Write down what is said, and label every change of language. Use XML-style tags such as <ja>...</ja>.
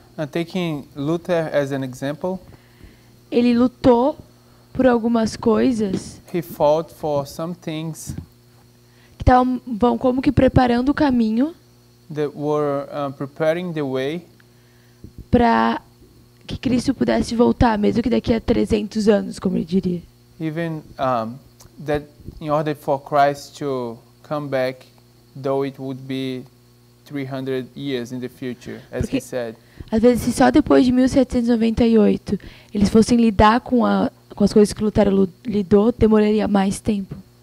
<en>Taking Luther as an example,</en> <pt>ele lutou por algumas coisas</pt> <en>he fought for some things</en> <pt>que estavam como que preparando o caminho</pt> <en>that were preparing the way</en> <pt>para que Cristo pudesse voltar, mesmo que daqui a 300 anos, como ele diria.</pt> <en>even that in order for Christ to come back, though it would be 300 years in the future, as he said.</en> <pt>Às vezes, se só depois de 1798 eles fossem lidar com as coisas que Lutero lidou, demoraria mais tempo.</pt>